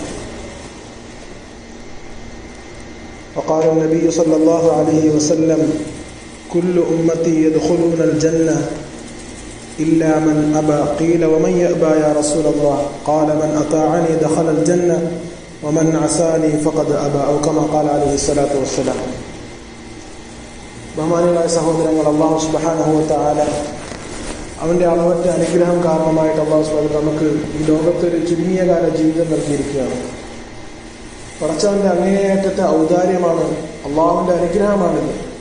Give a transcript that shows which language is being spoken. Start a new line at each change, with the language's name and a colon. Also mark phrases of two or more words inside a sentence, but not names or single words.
Arabic: وقال النبي صلى الله عليه وسلم: كل أمتي يدخلون الجنة إلا من أبى. قيل: ومن يأبى يا رسول الله؟ قال: من أطاعني دخل الجنة ومن عصاني فقد أبى. أو كما قال عليه الصلاة والسلام.
Malayalam: ബഹുമാനികളായ സഹോദരങ്ങൾ,
Arabic: الله سبحانه وتعالى
Malayalam: അവൻ്റെ അളവറ്റ അനുഗ്രഹം കാരണമായിട്ട് അല്ലാഹു സുബ്ഹാനഹു നമുക്ക് ഈ ലോകത്തൊരു ചുരുങ്ങിയ കാല ജീവിതം നൽകിയിരിക്കുകയാണ്. പടച്ചവൻ്റെ അങ്ങേയറ്റത്തെ ഔദാര്യമാണ്, അള്ളാഹുവിൻ്റെ അനുഗ്രഹമാണിത്.